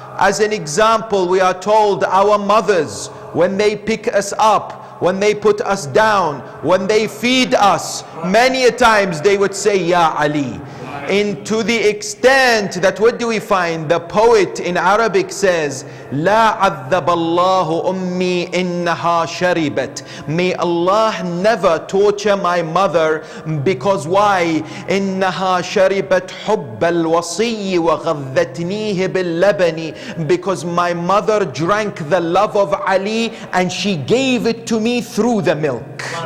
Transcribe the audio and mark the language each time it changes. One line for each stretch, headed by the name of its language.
English: As an example, we are told our mothers, when they pick us up, when they put us down, when they feed us, many a times they would say Ya Ali. And to the extent that, what do we find? The poet in Arabic says, La
Arabic: عذب الله أمي إنها شربت.
English: May Allah never torture my mother, because why?
Arabic: إنها شربت حب الوصي وغذتنيه باللبن.
English: Because my mother drank the love of Ali and she gave it to me through the milk.